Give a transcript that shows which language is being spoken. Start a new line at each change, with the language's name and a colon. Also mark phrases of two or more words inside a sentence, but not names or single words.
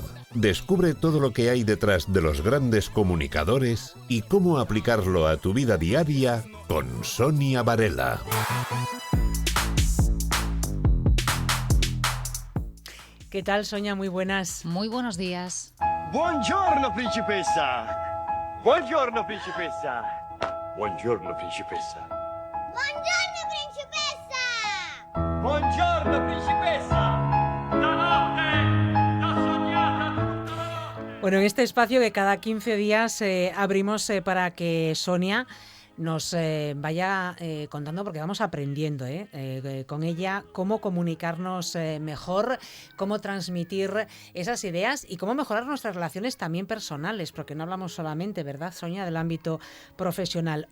Spanish: Descubre todo lo que hay detrás de los grandes comunicadores y cómo aplicarlo a tu vida diaria con Sonia Varela. ¿Qué tal, Sonia? Muy buenas. Muy buenos días.
Italian: Buongiorno, principessa. Buongiorno, principessa. Buongiorno, principessa. Buongiorno, principessa! Buongiorno, principessa. Stanotte t'ho sognata tutta la notte.
Spanish: Bueno, en este espacio que cada 15 días abrimos para que Sonia nos vaya contando, porque vamos aprendiendo con ella cómo comunicarnos mejor, cómo transmitir esas ideas y cómo mejorar nuestras relaciones también personales, porque no hablamos solamente, ¿verdad, Sonia?, del ámbito profesional.